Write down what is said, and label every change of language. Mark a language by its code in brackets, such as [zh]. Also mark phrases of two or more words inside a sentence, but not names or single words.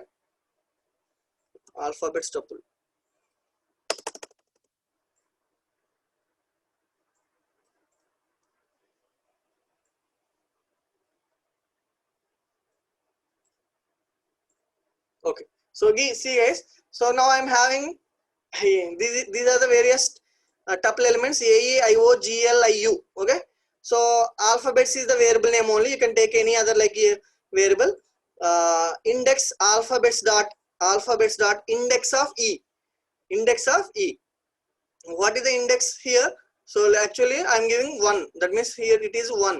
[en] Alphabets tuple. Okay, so see guys, so now I'm having these are the various tuple elements a e i o g l i u. Okay, so alphabets is the variable name only, you can take any other like a variable. Index alphabets dot index of e. What is the index here? So actually I'm giving 1, that means here it is 1.